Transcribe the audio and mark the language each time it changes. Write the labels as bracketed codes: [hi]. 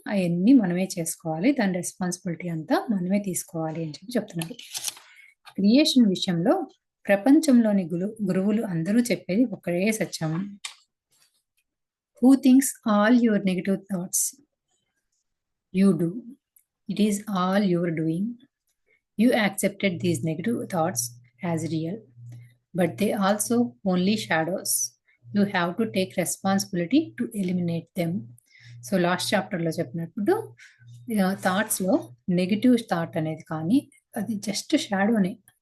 [te] అవన్నీ మనమే చేసుకోవాలి. దాని రెస్పాన్సిబిలిటీ అంతా మనమే తీసుకోవాలి అని చెప్తున్నారు. క్రియేషన్ విషయంలో ప్రపంచంలోని గురువులు అందరూ చెప్పేది ఒకటే సత్యం. [en] Who thinks all your negative thoughts? You do. It is all your doing. You accepted these negative thoughts as real, but they also only shadows. You have to take responsibility to eliminate them. [te] So last చాప్టర్లో చెప్పినప్పుడు థాట్స్లో negative thought అనేది కానీ అది just షాడోనే.